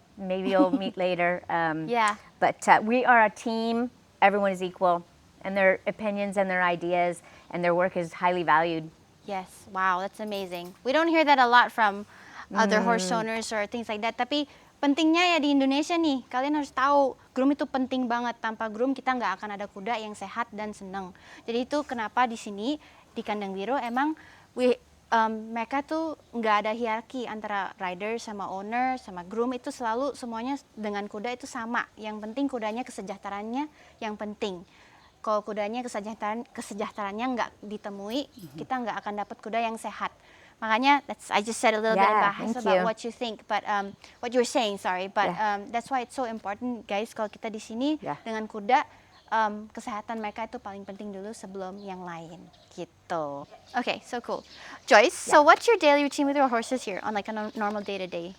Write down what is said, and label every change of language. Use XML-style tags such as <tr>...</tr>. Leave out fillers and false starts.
<en>Maybe you'll meet later. Yeah. But we are a team. Everyone is equal, and their opinions and their ideas and their work is highly valued. Yes. Wow, that's amazing. We don't hear that a lot from other horse owners or things like that.</en> <id>Tapi pentingnya ya di Indonesia nih, kalian harus tahu groom itu penting banget. Tanpa groom kita nggak akan ada kuda yang sehat dan senang. Jadi itu kenapa di sini di kandang biru emang mereka tuh nggak ada hierarki antara rider sama owner sama groom, itu selalu semuanya dengan kuda itu sama. Yang penting kudanya kesejahteraannya yang penting. Kalau kudanya kesejahteraannya nggak ditemui, kita nggak akan dapat kuda yang sehat. Makanya</id> <en>I just said a little bit about what you think, but what you're saying, sorry, but that's why it's so important, guys.</en> <id>Kalau kita di sini dengan kuda, kesehatan mereka itu paling penting dulu sebelum yang lain, gitu.</id> <en>Okay, so cool. Joyce, so what's your daily routine with your horses here on like a normal day-to-day?</en>